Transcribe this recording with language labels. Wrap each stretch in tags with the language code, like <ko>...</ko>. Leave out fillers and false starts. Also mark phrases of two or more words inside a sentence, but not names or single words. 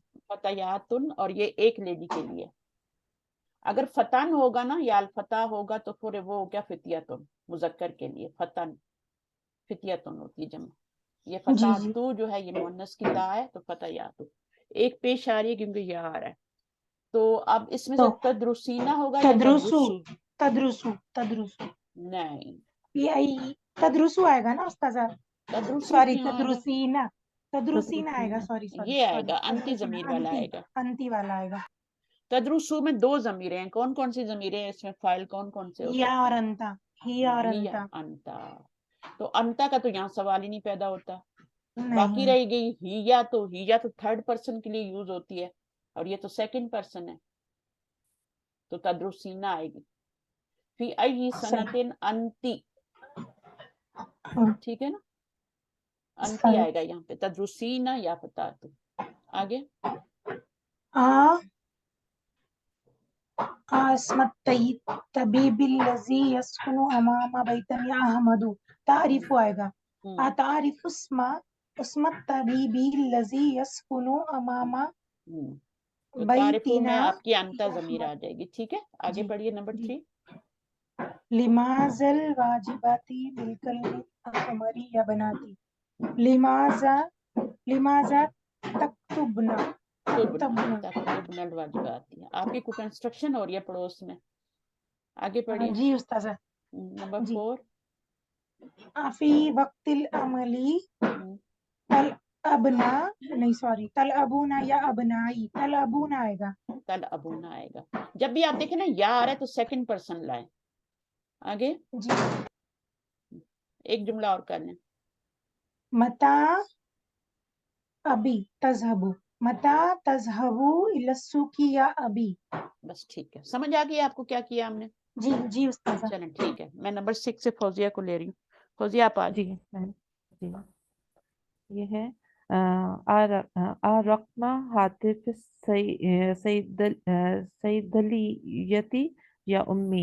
<hi>फतायातुन, और ये एक लेडी के लिए। अगर फतन होगा ना या अल-फता होगा तो फिर वो हो गया फितियतुन, मुजक्कर के लिए फतन, फितियतुन होती है जमा। ये जी जी. फतातु जो है ये मुअन्नस की ता है, तो फतायातु एक पेश आ रही है क्योंकि यह आ रहा है। तो अब इसमें से तो तदरुसीना होगा या तदरुसु तदरुसु? तदरुसु तदरुसु नहीं,</hi> <ar>في أي تدرس</ar> <hi>आएगा ना उस्ताजा. तदरुसु सॉरी क्यों आएगा? तदरुसीना, तदरुसीना आएगा. सॉरी सॉरी ये सॉरी, आएगा, अंती तदरुसीना, जमीर वाला अंती आएगा। अंती वाला आएगा. तदरुसु में दो जमीरें हैं, कौन कौन सी जमीरें हैं इसमें? फाइल कौन कौन से हो हिया सकते और हैं? अंता, हिया और हिया अंता. अंता, तो अंता का तो यहाँ सवाल ही नहीं पैदा होता। बाकी नहीं. रह गई हिया, तो हिया तो थर्ड पर्सन के लिए यूज होती है और ये तो सेकंड पर्सन है, तो तदरुसीना आएगी।</hi> <ar>في أي سنة أنت,</ar> <hi>ठीक है ना, अंती सही. आएगा यहाँ पे,</hi> <ar>تدرسين يا فتاة.</ar> <hi>आगे</hi> <ar>أ اسم الطبيب الذي يسكن أمام بيتنا يا أحمد.</ar> <hi>तारीफ आएगा.</hi> <ar>أ تعرف اسم الطبيب الذي يسكن أمام तो तारीफू में بيتنا</ar> <hi>आपकी अंता जमीर आ जाएगी, ठीक है। आगे जी. पढ़िए नंबर जी. 3।</hi> <ar>لماذا الواجبات بالقلم الأحمر يا بنات. لماذا تكتبن تكتبن الواجبات है।</ar> <hi>आपकी कोई कंस्ट्रक्शन हो रही है पड़ोस में, आगे पढ़िए। जी उस्ताजा. नंबर जी. 4।</hi> <ar>أفي وقت العمل تلعبن,</ar> <hi>नहीं सॉरी,</hi> <ar>تلعبون يا أبنائي. تلعبون</ar> <hi>आएगा.</hi> <ar>تلعبون</ar> <hi>आएगा। जब भी आप देखें ना या आ रहा है तो सेकंड पर्सन लाए। आगे जी. एक जुमला और कर लें।</hi> <ar>متى أبي تذهب، متى تذهب إلى السوق يا أبي.</ar> <hi>बस ठीक है, समझ आ गई आपको क्या किया हमने? जी जी उस्ताजा. चलें ठीक है, मैं नंबर 6 से फौजिया को ले रही हूँ। फौजिया आप आ जी मैम, जी ये है</hi> <ar>أ رقم هاتف صيدليتي يا أمي.</ar>